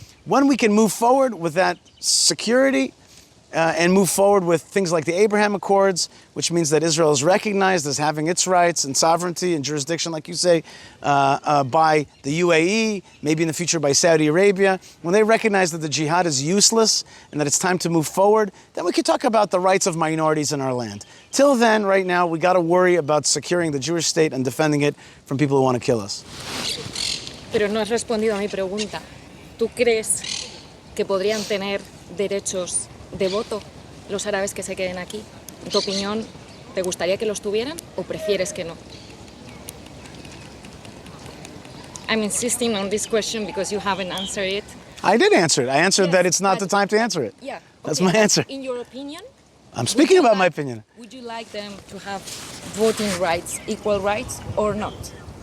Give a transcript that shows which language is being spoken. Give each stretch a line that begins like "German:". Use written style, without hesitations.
English: When we can move forward with that security and move forward with things like the Abraham Accords, which means that Israel is recognized as having its rights and sovereignty and jurisdiction, like you say, by the UAE, maybe in the future by Saudi Arabia. When they recognize that the jihad is useless and that it's time to move forward, then we could talk about the rights of minorities in our land. Till then, right now, we got to worry about securing the Jewish state and defending it from people who want to kill us.
Spanish: Pero no has respondido a mi pregunta. ¿Tú crees que podrían tener derechos de voto los árabes que se queden aquí? ¿En tu opinión, te gustaría que los tuvieran o prefieres que no?
English: I'm insisting on this question because you haven't answered it. I did answer it. I answered that it's not the time to answer it. Yeah. That's my answer. In your opinion? I'm speaking about my opinion. Would you like them to have voting rights, equal rights, or not?